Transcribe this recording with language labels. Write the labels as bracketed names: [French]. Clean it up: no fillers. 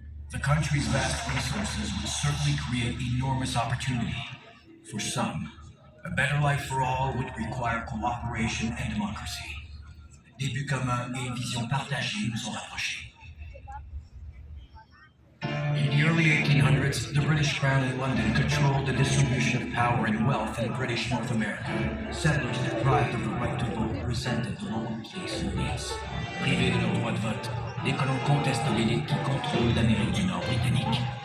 [English] The country's vast resources will certainly create enormous opportunity. For some, a better life for all would require cooperation and democracy. [French] Des buts communs et une vision partagée nous ont rapprochés. [English] In the early 1800s, the British Crown in London controlled the distribution of power and wealth in British North America. Settlers deprived of the right to vote resented the lower place elites. [French] Privés de leur droit de vote, les colons contestent l'élite qui contrôle l'Amérique du Nord britannique.